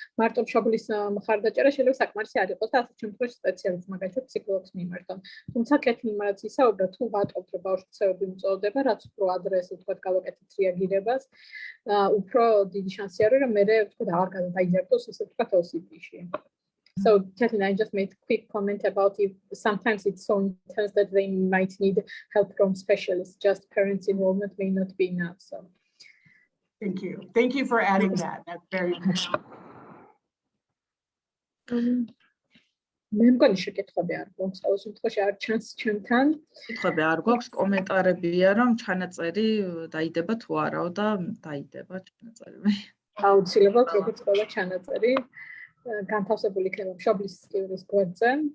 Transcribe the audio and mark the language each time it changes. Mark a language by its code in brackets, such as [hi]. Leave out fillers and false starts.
[ka] მარტო მშობლის მხარდაჭერა შეიძლება საკმარისი არ იყოს და ასეთ შემთხვევაში სპეციალისტს მაგალითად ფსიქოლოგს მიმართონ. თუმცა კეთილმა რაც ისაუბრა, თუ ვატყობთ რომ ბავშვს ქცევები მწოდება, რაც უფრო ადრე ესე ვთქვათ გავაკეთეთ რეაგირებას, უფრო დიდი შანსი არის რომ მე ვთქვათ აღარ გადაიზარდოს ესე ვთქვათ OCD-ში. [en] So Kathleen, I just made a quick comment about if sometimes it's so intense that they might need help from specialists. Just parents' involvement may not be enough. So. Thank you. Thank you for adding that. That's very important. [ka] მე მგონი შეკითხები არ გვაქვს, ყოველ შემთხვევაში არ ჩანს ჩემთან. კითხები არ გვაქვს, კომენტარებია რომ ჩანაწერი დაიდება თუ არაო და დაიდება ჩანაწერი. აუცილებლად როგორც ყველა ჩანაწერი განთავსებული იქნება მშობლის სკივრის გვერდზე.